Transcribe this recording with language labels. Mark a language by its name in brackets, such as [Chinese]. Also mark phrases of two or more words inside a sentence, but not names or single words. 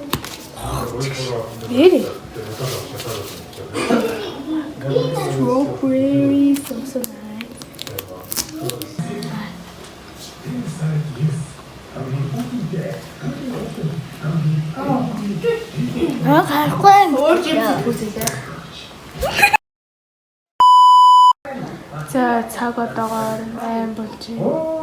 [Mongolian] Нэрээ. [English] Strawberry so nice. [Mongolian] За цаг одоогоор 8 болж байна.